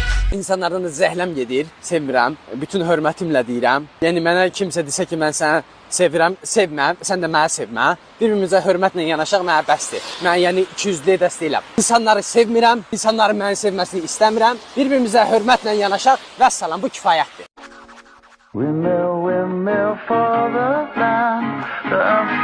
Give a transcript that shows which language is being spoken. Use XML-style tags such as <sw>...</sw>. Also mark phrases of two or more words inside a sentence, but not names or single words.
<az>İnsanlardan zəhləm gedir, sevmirəm. Bütün hörmətimlə deyirəm. Yəni mənə kimsə desə ki, mən səni sevirəm, sevmə, sən də məni sevmə. Bir-birimizə hörmətlə yanaşaq mənə bəsdir. Mən yəni 200-lük dəst deyiləm. İnsanları sevmirəm, insanların məni sevməsini istəmirəm. Bir-birimizə hörmətlə yanaşaq, vəssalam, bu kifayətdir.</az> <en>Windmill, windmill for the land.</en>